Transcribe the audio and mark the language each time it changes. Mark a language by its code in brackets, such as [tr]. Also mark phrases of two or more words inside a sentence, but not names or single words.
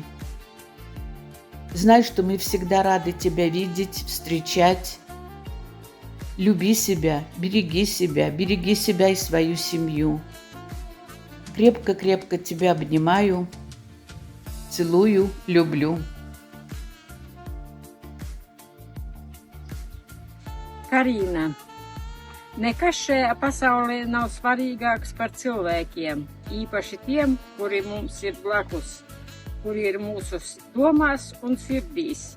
[ru] Знай, что мы всегда рады тебя видеть, встречать. Люби себя, береги себя и свою семью. Крепко-крепко тебя обнимаю, целую, люблю. [lv] Karina, nekas šajā pasaulē nav svarīgāks par cilvēkiem, īpaši tiem, kuri mums ir blakus, kuri ir mūsu domās un sirdīs.